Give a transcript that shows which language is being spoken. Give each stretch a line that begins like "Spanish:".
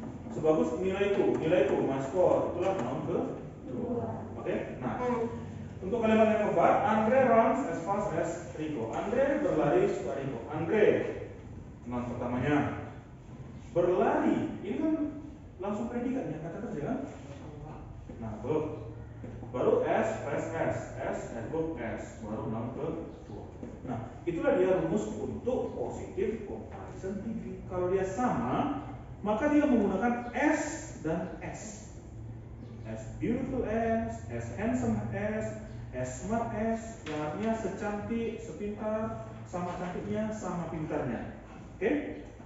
Indonesian: Sebagus nilaiku,
English: my score.
Indonesian: Itulah noun kedua. Oke? Nah, untuk kalimat yang keempat,
English: Andre runs as fast as Rico.
Indonesian: Andre berlari secepat Rico. Andre, noun pertamanya. Berlari, ini kan langsung predikatnya, kata kerja kan? Nah, baru
English: as fast as
Indonesian: adverb as, baru noun kedua. Nah, itulah dia rumus untuk positive comparison degree. Kalau dia sama, maka dia menggunakan s dan s.
English: As beautiful as handsome as smart as,
Indonesian: yang artinya secantik, sepintar, sama cantiknya, sama pintarnya. Oke?